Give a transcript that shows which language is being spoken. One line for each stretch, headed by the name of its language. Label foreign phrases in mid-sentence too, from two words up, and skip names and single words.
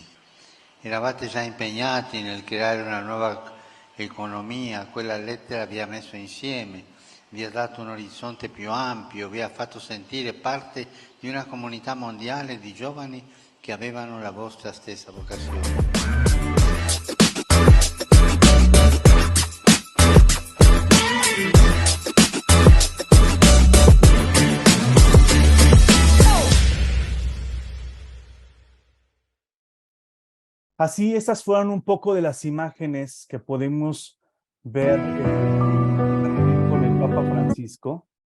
Italian: Eravate già impegnati nel creare una nuova economia, quella lettera vi ha messo insieme, vi ha dato un orizzonte più ampio, vi ha fatto sentire parte di una comunità mondiale di giovani che avevano la vostra stessa vocazione.
Spanish: Así, estas fueron un poco de las imágenes que podemos ver con el Papa Francisco.